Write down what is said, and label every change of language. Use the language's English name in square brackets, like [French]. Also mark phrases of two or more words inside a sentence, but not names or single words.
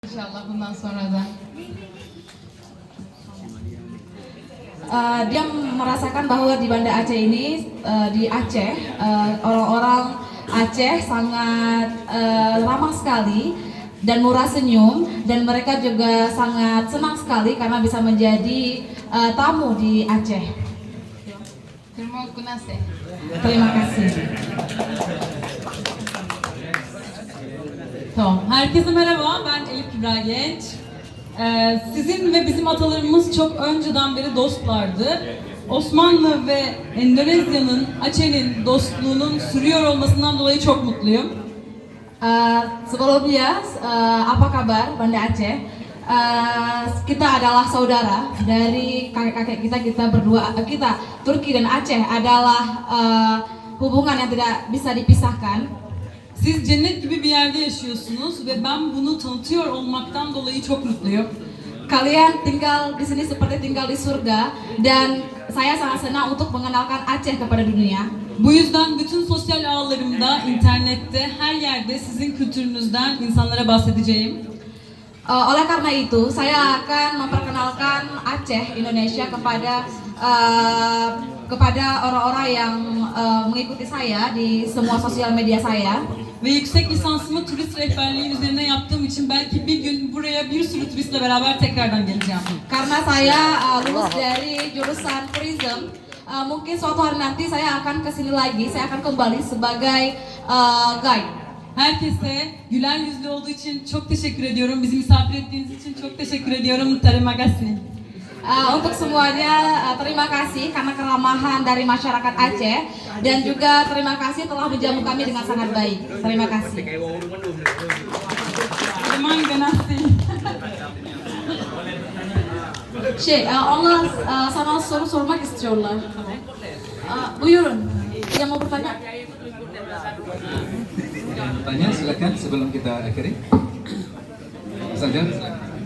[Turkish] İnşallah bundan sonra da. [Indonesian] Dia merasakan bahwa di Banda Aceh ini, di Aceh, orang-orang Aceh sangat ramah sekali dan murah senyum, dan mereka juga sangat senang sekali karena bisa menjadi tamu di Aceh. Terima kasih. Terima kasih. [Turkish] Tamam. Herkese merhaba. Ben Elif Kübra Genç. Sizin ve bizim atalarımız çok önceden beri dostlardı. Osmanlı ve Endonezya'nın, Aceh'nin dostluğunun sürüyor olmasından dolayı çok mutluyum. [Indonesian] Sebelumnya, apa kabar Banda Aceh? Kita adalah saudara dari kakek-kakek kita berdua. Kita Turki dan Aceh adalah hubungan yang tidak bisa dipisahkan. [Turkish] Siz cennet gibi bir yerde yaşıyorsunuz ve ben bunu tanıtıyor olmaktan dolayı çok mutluyum. [Indonesian] Kalian tinggal di sini seperti tinggal di surga, dan saya sangat senang untuk mengenalkan Aceh kepada dunia. [Turkish] Bu yüzden bütün sosyal ağlarımda, internette, her yerde sizin kültürünüzden insanlara bahsedeceğim. [Indonesian] Oleh karena itu, saya akan memperkenalkan Aceh Indonesia kepada orang-orang yang mengikuti saya di semua sosial media saya. [Turkish] Ve yüksek lisansımı turist rehberliği üzerine yaptığım için belki bir gün buraya bir sürü turistle beraber tekrardan geleceğim. [Indonesian] Karena saya lulus dari jurusan tourism, mungkin suatu hari nanti saya akan kesini lagi. Saya akan kembali sebagai guide. [Turkish] Herkese güler yüzlü olduğu için çok teşekkür ediyorum. Bizi misafir ettiğiniz için çok teşekkür ediyorum. [Indonesian] Terima kasih. Untuk semuanya, terima kasih karena keramahan dari masyarakat Aceh, dan juga terima kasih telah menjamu kami dengan sangat baik. Terima kasih. Terima kasih. [Turkish] Allah sana soru sormak istiyorlar. Buyurun, [Indonesian] yang mau bertanya? Tanya silakan sebelum kita akhiri. Saja silakan.